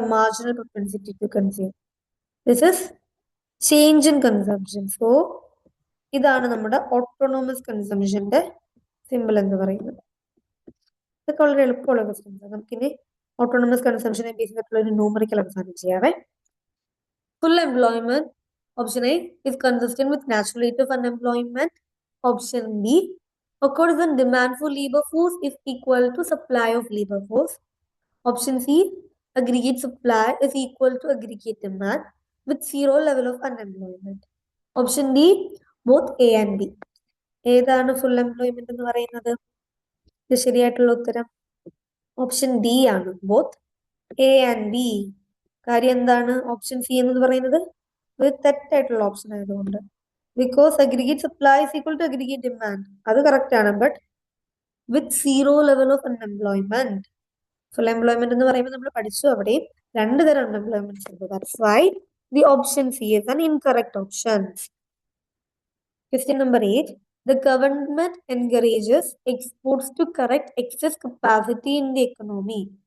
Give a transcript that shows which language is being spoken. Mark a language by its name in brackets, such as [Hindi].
[English] Marginal propensity to consume. This is change in consumption. [Malayalam] So ഇതാണ് നമ്മുടെ autonomous കൺസംഷന്റെ simple എന്ന് പറയുന്നത്. ഇതൊക്കെ വളരെ എളുപ്പമുള്ള ക്വസ്റ്റ്യൻസ്. നമുക്കിനി ഓട്ടോണോമസ് കൺസംഷനെ ബേസ് ചെയ്തിട്ടുള്ള ഒരു ന്യൂമറിക്കൽ അവസാനം ചെയ്യാവേ. [English] Full employment, option A, is consistent with natural rate of unemployment. Option B, occurs when demand for labor force is equal to supply of labor force. Option C, aggregate supply is equal to aggregate demand with zero level of unemployment. Option D, both A and B. [Malayalam] ഏതാണ് full employment എന്ന് പറയുന്നത്? ഇത് ശരിയായിട്ടുള്ള ഉത്തരം option D ആണ്, [English] Both A and B. [Malayalam] കാര്യം എന്താണ് option C എന്ന് പറയുന്നത്? ഒരു തെറ്റായിട്ടുള്ള ഓപ്ഷൻ ആയതുകൊണ്ട്. [English] because aggregate supply is equal to aggregate demand, [Malayalam] അത് കറക്റ്റ് ആണ്, [English] But with zero level of unemployment. [Malayalam] Full employment എന്ന് പറയുമ്പോൾ നമ്മൾ പഠിച്ചു അവിടെയും രണ്ട് തരം അൺഎംപ്ലോയ്മെന്റ് ഉണ്ട്. [English] That's why the option C is an incorrect option. Question number 8. The government encourages exports to correct excess capacity in the economy.